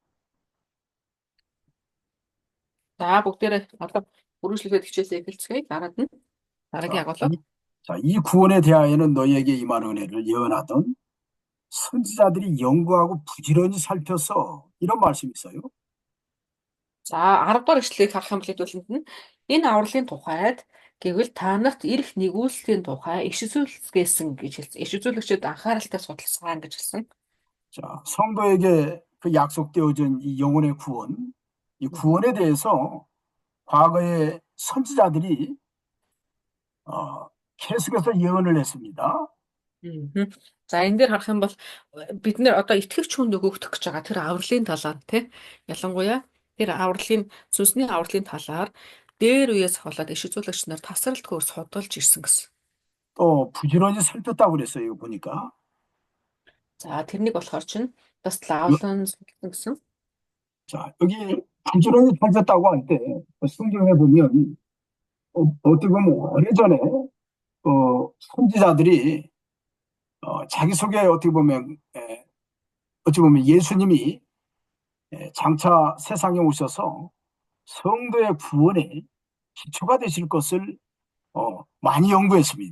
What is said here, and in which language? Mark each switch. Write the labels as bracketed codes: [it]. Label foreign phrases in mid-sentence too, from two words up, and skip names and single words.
[mn] За бүгдээрээ одоо үргэлжлүүлээд хичээлээ эхэлцгээе. Дараад нь дараагийн агуулга. [ko] 자, 이 구원에 대하여는 너희에게 임한 은혜를 예언하던 선지자들이 연구하고 부지런히 살펴서 이런 말씀이 있어요. [mn] За 10 дугаар ишлэгийг харах юм бол хэдүүлэнд нь энэ авралын тухайд гэвэл та нарт ирэх нэгүүлслийн тухай иш үзүүлгэсэн гэж хэлсэн. Иш үзүүлэгчид анхааралтай судалсан гэж хэлсэн. [ko] 자, 성도에게 그 약속되어진 이 영혼의 구원, 이 구원에 대해서 과거에 선지자들이 계속해서 예언을 했습니다. [mn] За энэ дээр харах юм бол бид нэр одоо итгэгч хүнд өгөх гэж байгаа тэр авралын талаар тий ялангуяа тэр сүнсний авралын талаар дээр үеэс хаваад иш үзүүлэгч нар тасралтгүй судалж ирсэн гэсэн. [ko] 또 부지런히 살폈다고 그랬어요. 이거 보니까. [mn] За тэрнийг болохоор чинь бас лавлан судалсан гэсэн. [ko] 자, 여기 부지런히 살폈다고 할 때 성경에 보면 어떻게 보면 오래전에 선지자들이 자기 소개 어떻게 보면 어찌 보면 예수님이 장차 세상에 오셔서 성도의 구원에 기초가 되실 것을 많이 연구했습니다.